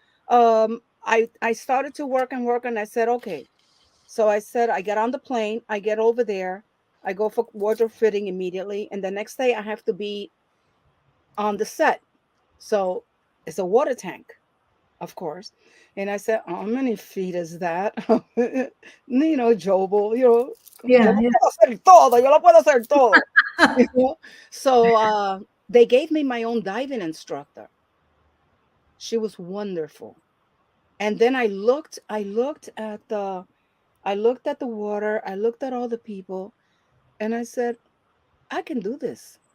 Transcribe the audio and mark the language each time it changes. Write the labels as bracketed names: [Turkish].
[English] So I started to work and work, and I said, okay, so I said, I get on the plane, I get over there, I go for wardrobe fitting immediately. And the next day I have to be on the set. So it's a water tank, of course. And I said, how many feet is that? [Spanish] Jobo, yo [English] Yeah. [Spanish] lo [English] Yeah. [Spanish] puedo hacer todo, yo lo puedo hacer todo. [English] You know? So they gave me my own diving instructor. She was wonderful. And then I looked at the water, I looked at all the people, and I said, I can do this.